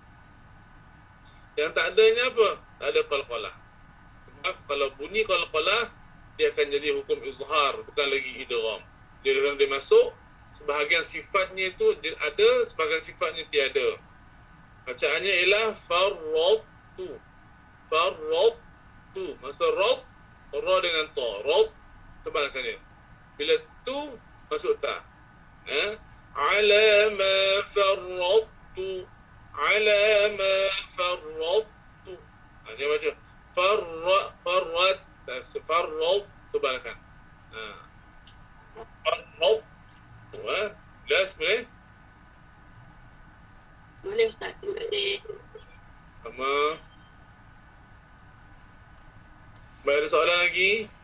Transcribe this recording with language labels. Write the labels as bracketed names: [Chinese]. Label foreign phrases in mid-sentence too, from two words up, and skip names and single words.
[Malay] Yang tak adanya apa? Tak ada qalqalah. Sebab kalau bunyi qalqalah dia akan jadi hukum izhar, bukan lagi idgham. Dia dalam dia masuk, sebahagian sifatnya itu ada, sebahagian sifatnya tiada. Bacaannya ialah farratu. Farratu. Masa ra dengan ta. Ra tebalkan dia. Bila tu masuk ta. [Arabic] على ما فرطت. على ما فرطت. [Malay] Dia baca farrat. Farrat tebalkan. Farrat. Jelas boleh? Boleh Ustaz, terima kasih. Sama. Baik, ada soalan lagi?